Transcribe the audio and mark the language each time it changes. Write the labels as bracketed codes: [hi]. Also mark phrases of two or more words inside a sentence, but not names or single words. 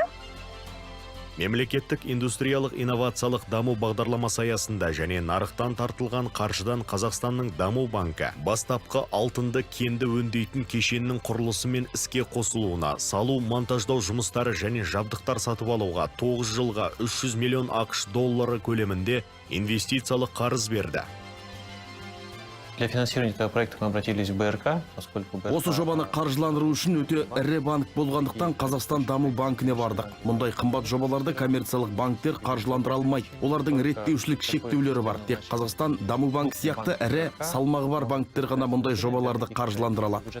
[kk] Мемлекеттік индустриялық инновациялық даму бағдарламасы аясында және нарықтан тартылған қаржыдан Қазақстанның даму банкі бастапқы алтынды кенді өңдейтін кешеннің құрылысы мен іске қосылуына, салу, монтаждау жұмыстары және жабдықтар сатып алуға 9 жылға 300 миллион ақш доллары көлемінде инвестициялық қарыз берді. [ru] Для финансирования этого проекта мы обратились в БРК, поскольку БРК... [kk] Осы жобаны қаржыландыру үшін өте ірі банк болғандықтан Қазақстан даму банкіне бардық. Мұндай қымбат жобаларды коммерциялық банктер қаржыландыра алмайды. Олардың реттеушілік шектеулері бар. Тек Қазақстан даму банк сияқты ірі салмағы бар банктер ғана мұндай жобаларды қаржыландыра алады.